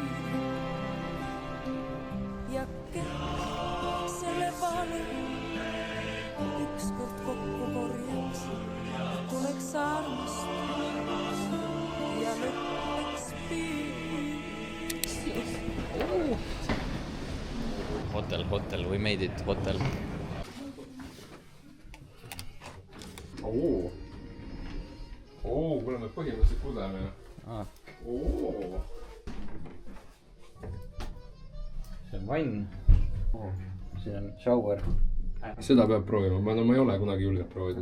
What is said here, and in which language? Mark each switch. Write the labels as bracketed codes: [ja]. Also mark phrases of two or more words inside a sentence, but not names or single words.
[et] Ja kõik selle valu ükskord kokku korjaks. Tuleks armastus ja lõppeks piir. [en] Hotel, we made it, hotel. [et] Kuule me põhimõtteliselt kudeme. See on vann. See on shower. Seda peab proovima, ma ei ole kunagi julgelt proovida.